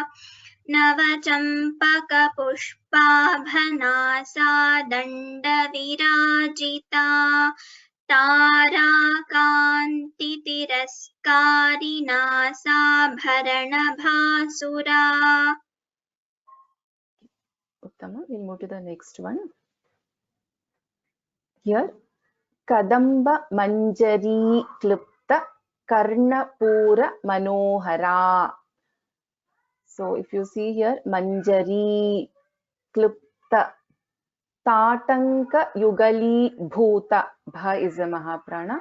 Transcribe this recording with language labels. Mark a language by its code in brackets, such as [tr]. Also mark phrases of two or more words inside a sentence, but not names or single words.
[sa] नवचम्पक पुष्पाभ नासा दण्ड विराजिता. तारा कान्ति तिरस्कारि नासा भरण भासुरा. [en] Uttama, we'll move to the next one. Here, [sa] कदम्ब मञ्जरी क्लृप्त कर्णपूर मनोहरा. [en] So, if you see here, [sa] मञ्जरी क्लृप्त ताटङ्क युगली भूत, [en] Bha is a Mahaprana.